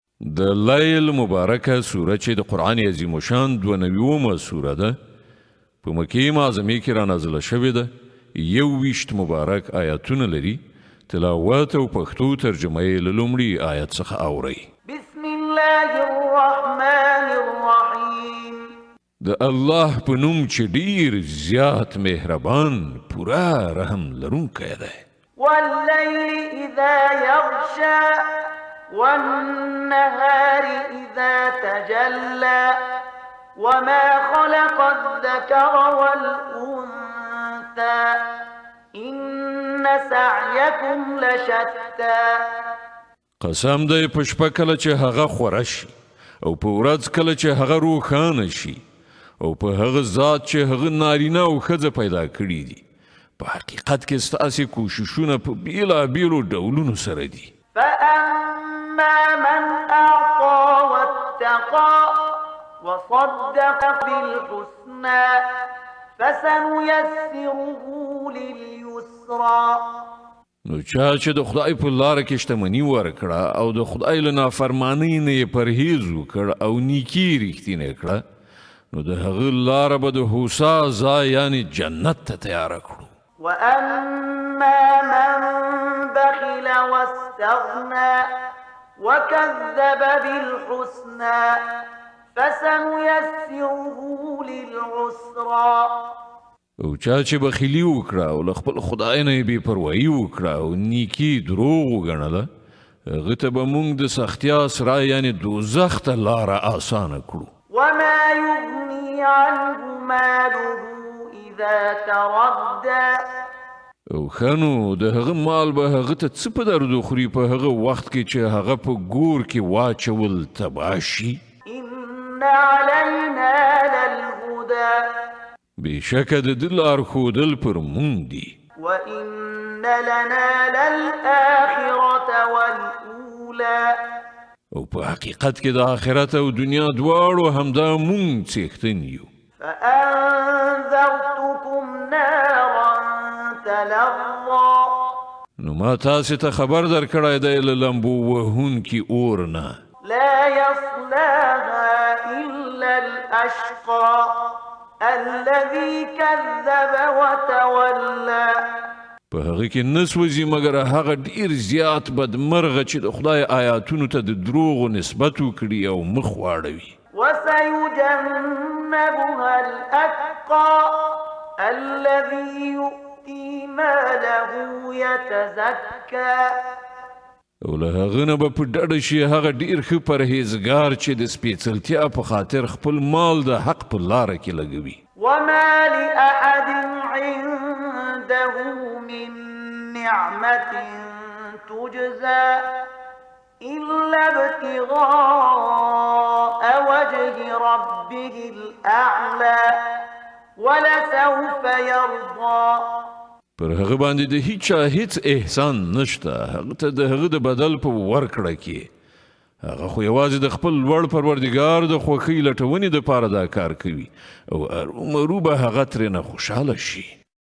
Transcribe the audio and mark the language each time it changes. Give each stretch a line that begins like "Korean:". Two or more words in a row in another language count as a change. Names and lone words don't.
Pashto: د لیل مبارکه سوره چې د قرآن عظیم شان 92مه سوره ده په مکې معظمې کې را نازله شوې ده 21 مبارک آیاتونه لري تلاوت او پښتو ترجمه یې له لومړي آیت څخه اورئ
Arabic: بسم الله الرحمن الرحیم
Pashto: د الله په نوم چې ډیر زیات مهربان پورا رحم لرونکی دی
Arabic: واللیل اذا یغشا والنهار اذا تجلى وما خلق الذكر والأنثى إن سعيكم لشتى
Pashto: قسم دی په شپه کله چې هغه خوره شي او په ورځ کله چې هغه روښانه شي او په هغه ذات چې هغه نارینه او ښځه پیدا کړي دي په حقیقت کې ستاسې کوششونه په بیلابیلو ډولونو سره دي
Arabic: فأما من أعطى واتقى وصدق بالحسنى فسنيسره لليسرى
Pashto: نو چا چې د خدای په لاره کې شتمني ورکړه او د خدای له نافرمانۍ نه یې پرهیز وکړ او نیکي رښتینې کړه نو د هغه لاره به د هوسا ځای یعنې جنت ته تیاره کړو
Arabic: وأما من بخل واستغنى وكذب بالحسنى فسنيسره للعسرى
Pashto: او چا چې بخیلي وکړه او له خپل خدای نه یې بې پروایي وکړه او نیکي دروغ وګڼله هغه ته به موږ د سختیا سره یعنې دوزخ ته لاره اسانه کړو
Arabic: وما يغني عنه ماله إذا تردى
Pashto: او خنو د هغه مال به هغه ته څه په درد خوري په هغه وخت کې چې هغه په ګور کې واچول تباه شي
Arabic: إن علينا للهدى
Pashto: بېشکه د ده لارښودل پر موږ دي
Arabic: وإن لنا للآخرة والأولى
Pashto: او په حقیقت کې د آخرت او دنیا دواړو همدا موږ څښتن یو
Arabic: فأنذرتكم نارا تلظى
Pashto: نو ما تاسې ته خبر درکړی دی له لمبو وهونکي اور نه
Arabic: لا يصلاها إلا الأشقى الذي كذب وتولى
Pashto: په هغه کې نه سوځي مګر هغه ډیر زیات بدمرغه چې د خدای آیاتونو ته د دروغو نسبت وکړي او مخ واړوي
Arabic: وسيجنبها الأتقى الذي يؤتي ماله يتزكى
Pashto: او له هغه نه به په ډډه شي هغه ډیر ښه پرهیزګار چې د سپېڅلتیا په خاطر خپل مال د حق په لاره کې لګوي
Arabic: وما لأحد عنده من نعمة تجزى إلا ابتغاء وجه ربه الأعلى ولسوف يرضى
Pashto: پر هغه باندې د هیچا هیڅ احسان نشته هغه ته د هغه د بدل په ورکړه کې هغه خو یوازې د خپل لوړ پروردګار د خوښۍ لټونې دپاره دا کار کوي او ارومرو به هغه ترېنه خوشحاله شي